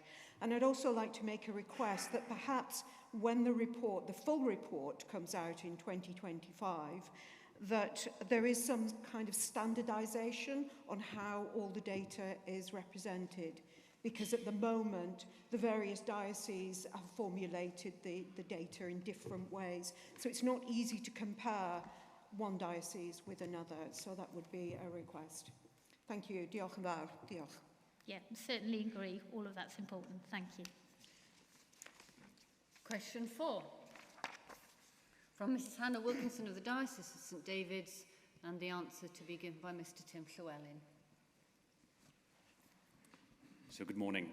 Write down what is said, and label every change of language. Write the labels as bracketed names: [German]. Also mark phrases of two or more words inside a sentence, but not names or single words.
[English] And I'd also like to make a request that perhaps when the report, the full report, comes out in 2025, that there is some kind of standardization on how all the data is represented. Because at the moment, the various dioceses have formulated the data in different ways. So it's not easy to compare one diocese with another. So that would be a request. Thank you. [Welsh] Diolch yn fawr. Diolch. [English] Yeah, certainly agree. All of that's important. Thank you. Question 4. From Mrs Hannah Wilkinson of the Diocese of St David's, and the answer to be given by Mr Tim Llewellyn. So good morning.